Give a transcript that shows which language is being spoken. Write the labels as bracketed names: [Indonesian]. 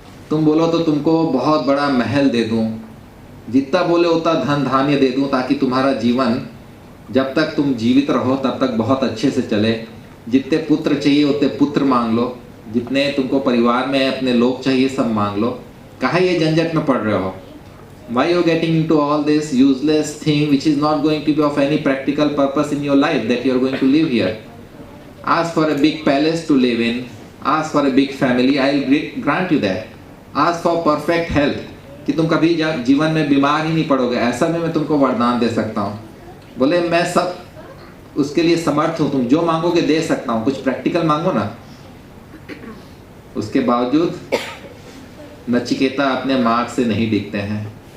[Hindi] तुम बोलो तो तुमको बहुत बड़ा महल दे दूं, जितना बोले उतना धन धान्य दे दूं, ताकि तुम्हारा जीवन जब तक तुम जीवित रहो तब तक बहुत अच्छे से चले। जितने पुत्र चाहिए उतने पुत्र मांग लो, जितने तुमको परिवार में अपने लोग चाहिए सब मांग लो। काहे ये झंझट में पड़ रहे हो? [English] Why you are getting into all this useless thing which is not going to be of any practical purpose in your life that you are going to live here? Ask for a big palace to live in, ask for a big family, I will grant you that. Ask for perfect health, [Hindi] कि तुम कभी जीवन में बीमार ही नहीं पड़ोगे, ऐसा भी मैं तुमको वरदान दे सकता हूँ। बोले मैं सब उसके लिए समर्थ हूँ, तुम जो मांगोगे दे सकता हूँ, कुछ प्रैक्टिकल मांगो ना। उसके बावजूद नचिकेता अपने मार्ग से नहीं दिखते हैं।